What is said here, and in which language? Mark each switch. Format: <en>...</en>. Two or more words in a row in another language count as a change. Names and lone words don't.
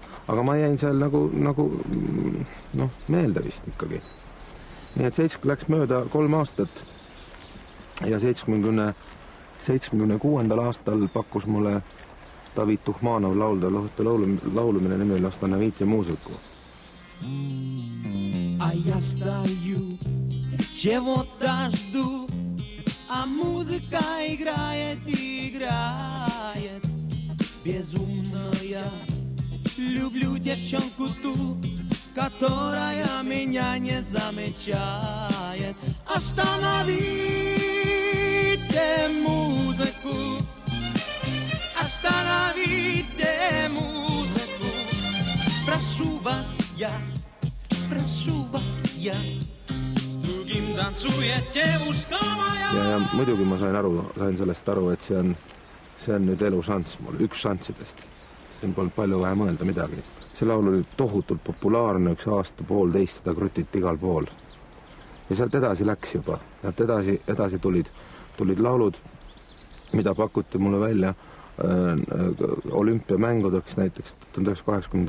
<et>Aga ma jäin seal nagu meelde vist ikkagi. Nii et läks mööda 3 aastat ja 76. aastal pakkus mulle David Tuhmanov laulu, mille nimel Остановите музыку.</et> <ru>А я стою, чего-то жду, а музыка играет и играет. Безумная, люблю девчонку ту, которая меня не замечает. Остановите музыку, остановите музыку. Прошу вас я, с другим танцует девушка моя.</ru> <et>Ja muidugi ma sain sellest aru, et see on nüüd elu šants mul, üks šanssidest. Siin polnud palju vähe mõelda midagi. See laul oli tohutult populaarne, 1 aasta, 1,5, seda krutiti igal pool. Ja sealt edasi läks juba. Ja edasi tulid laulud, mida pakuti mulle välja olümpiamängudeks näiteks 1980.</et>